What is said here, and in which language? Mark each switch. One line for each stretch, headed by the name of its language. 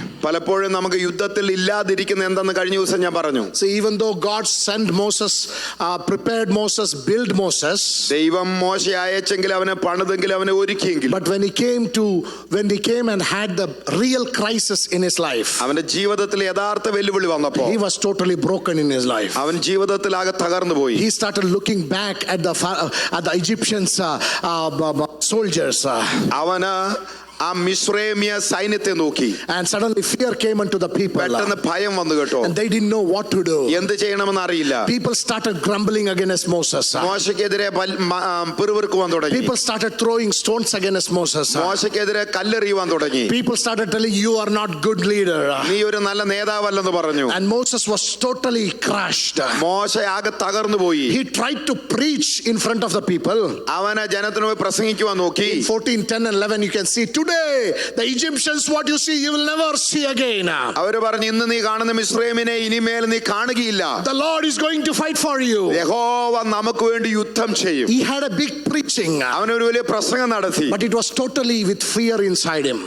Malayalam: പലപ്പോഴും നമുക്ക് യുദ്ധത്തിൽ ഇല്ലാതിരിക്കുന്ന എന്തെന്ന് കഴിഞ്ഞ ദിവസം ഞാൻ പറഞ്ഞു.
English: So even though God sent Moses, prepared Moses, built Moses,
Malayalam: ദൈവം മോശയെ അയച്ചെങ്കിൽ അവനെ പണിതെങ്കിൽ അവനെ ഒരുക്കിയെങ്കിൽ,
English: but when he came and had the real crisis in his life,
Malayalam: അവന്റെ ജീവിതത്തിൽ യഥാർത്ഥ വെല്ലുവിളി വന്നപ്പോൾ
English: he was totally broken in his life.
Malayalam: അവൻ ജീവിതത്തിൽ ആകെ തകർന്നു പോയി.
English: He started looking back at the Egyptians soldiers.
Malayalam: അവന് ആ മിസ്രൈമിയ സൈന്യത്തെ നോക്കി.
English: And suddenly fear came into the people.
Malayalam: പെട്ടെന്ന് ഭയം വന്നു കേട്ടോ.
English: And they didn't know what to do.
Malayalam: എന്ത് ചെയ്യണമെന്ന് അറിയില്ല.
English: People started grumbling against Moses.
Malayalam: മോശയ്ക്കെതിരെ പിറുപിറുക്കുവാൻ തുടങ്ങി.
English: People started throwing stones against Moses.
Malayalam: മോശയ്ക്കെതിരെ കല്ലെറിയുവാൻ തുടങ്ങി.
English: People started telling, you are not good leader.
Malayalam: നീ ഒരു നല്ല നേതാവല്ലെന്ന് പറഞ്ഞു.
English: And Moses was totally crushed.
Malayalam: മോശ ആകെ തകർന്നു പോയി.
English: He tried to preach in front of the people.
Malayalam: അവനെ ജനത്തിനോട് പ്രസംഗിക്കുവാൻ നോക്കി.
English: 14:10 and 11 you can see, today the Egyptians what you see you will never see again.
Malayalam: അവര് പറഞ്ഞു, ഇന്ന് നീ കാണുന്ന മിസ്രൈമിനെ ഇനിമേൽ നീ കാണുകയില്ല.
English: The Lord is going to fight for you.
Malayalam: യഹോവ നമുക്ക് വേണ്ടി യുദ്ധം ചെയ്യും.
English: He had a big preaching,
Malayalam: അവൻ ഒരു വലിയ പ്രസംഗം നടത്തി.
English: but it was totally with fear inside him.